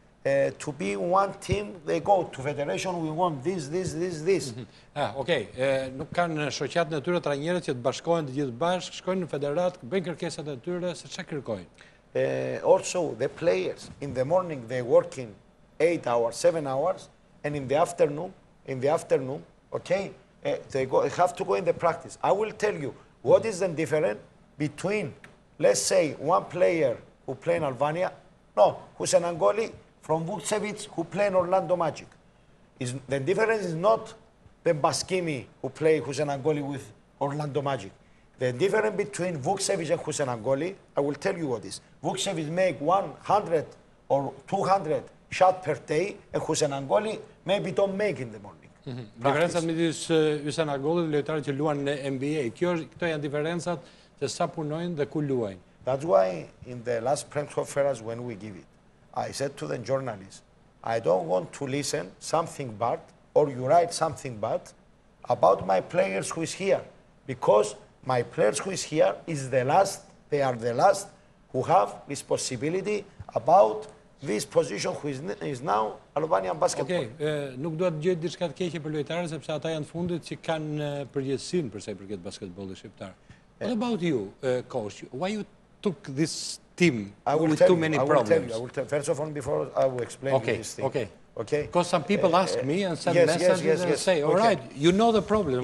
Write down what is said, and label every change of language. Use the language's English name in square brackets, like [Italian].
[English] To be one team, they go to federation, we want this. [Albanian] Okej, nuk kanë shoqatën e tyre trajnerët që të bashkohen të gjithë bashkë, shkojnë në federat, bëjnë kërkesat e tyre se çfarë kërkojnë. [English] Also, the players, in the morning, they working 8 hours, 7 hours, and in the afternoon, okay, they have to go in the practice. I will tell you what is the difference between, let's say, one player who play in Albania, who's an Angoli from Vukcevic who play in Orlando Magic. The difference is not the Baskimi who's an Angoli with Orlando Magic. The difference between Vukcevic and who's an Angoli, I will tell you what is. Vukcevic make 100 or 200 shots per day, and who's an Angoli maybe don't make in the morning. [Albanian] Diferencat midis Hysén Angollit dhe lojtarët që luan në NBA. Këto janë diferencat se sa punojnë dhe ku luajnë. [English] That's why in the last press conference when we give it, I said to the journalists, I don't want to listen something bad or you write something bad about my players who is here, because my players who is here is the last, they are the last who have this possibility about this position who is now Albanian basketball. [Albanian] Okej, nuk do të gjej diçka të keqe për lojtarët sepse ata janë fundit që kanë përgjegjësinë për sa i përket basketbollit shqiptar. [English] What about you, coach? Why you took this team with too many problems? I will tell you. First of all, before I will explain this thing. Okay. Because some people ask me and send messages and say, all right, you know the problem.